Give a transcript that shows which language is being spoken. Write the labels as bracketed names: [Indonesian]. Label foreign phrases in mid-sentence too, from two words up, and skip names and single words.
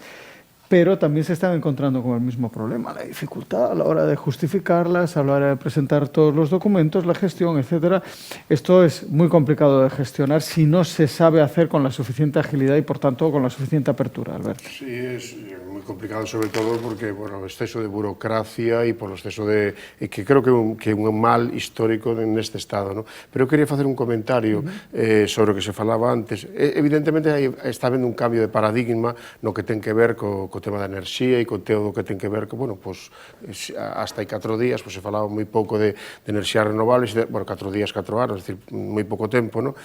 [Spanish] Pero también se están encontrando con el mismo problema, la dificultad a la hora de justificarlas, a la hora de presentar todos los documentos, la gestión, etcétera. Esto es muy complicado de gestionar si no se sabe hacer con la suficiente agilidad y, por tanto, con la suficiente apertura, Alberto. Sí, es muy complicado, sobre todo porque, bueno, el exceso de burocracia y por el exceso de... [Galician] que creo que un mal histórico neste Estado, ¿no? Pero eu quería facer un comentario sobre o que se falaba antes. Evidentemente, está habendo un cambio de paradigma no que ten que ver co tema da enerxía e co todo o que ten que ver que, bueno, pues, hasta hai 4 días pues, se falaba moi pouco de enerxías renovables, bueno, 4 días, 4 anos, [Spanish] es decir, [Galician] moi pouco tempo, ¿no?